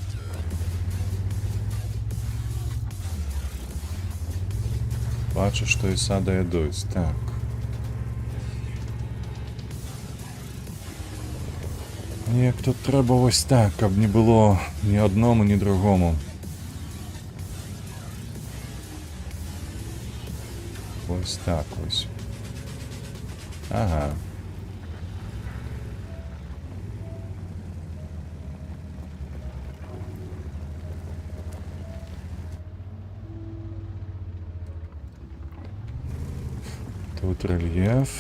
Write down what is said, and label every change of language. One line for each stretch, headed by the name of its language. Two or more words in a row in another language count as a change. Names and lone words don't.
Belarusian: Бачу, што і сада ядуць. Так. Неяк тут трэба вось так, каб не было ні адному, ні другому.
Ukrainian: Ось так ось. Ага. Тут рельєф.